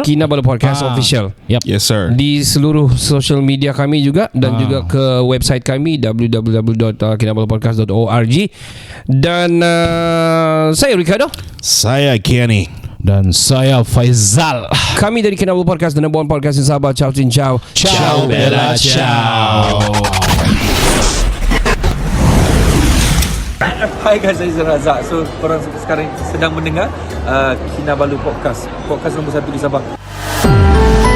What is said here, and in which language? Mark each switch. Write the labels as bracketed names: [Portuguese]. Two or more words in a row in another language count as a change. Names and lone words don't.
[Malay] Kinabalu Podcast Official. [English] Yes sir. [Malay] Di seluruh [English] social media [Malay] kami juga, dan juga ke website kami www.kinabalupodcast.org. Dan saya Ricardo, saya Kenny, dan saya Faizal. Kami dari Kinabalu Podcast, [English] the number one podcast in Sabah. [Italian] Ciao, cin, ciao. Ciao, bella, ciao. [Malay] Hai guys, saya Razak. So korang sekarang sedang mendengar Kinabalu Podcast, podcast nombor 1 di Sabah.